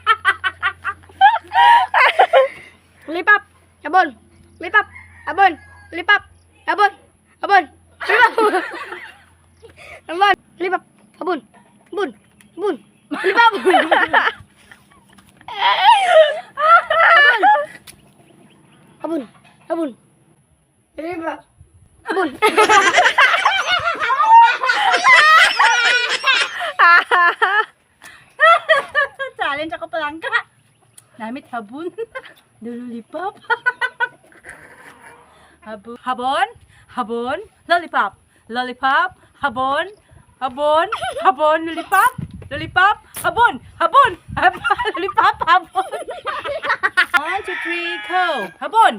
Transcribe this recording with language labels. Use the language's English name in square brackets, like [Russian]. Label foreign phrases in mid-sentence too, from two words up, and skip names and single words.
[Hiligaynon] Lollipop! Habon! Lollipop! Habon! Lollipop! Habon! Habon! Lollipop! Habon! Lollipop! Habon! Habon! Habon! Lollipop! Habon! Habon! Lollipop! Habon! Challenge ako palangga. Namit habon. Lollipop. Habon. Habon. Habon. Lollipop. Lollipop. Habon. Habon. Habon. Lollipop. Lollipop. Habon. Habon. Habon. Lollipop. Habon. 1, 2, 3, go. Habon.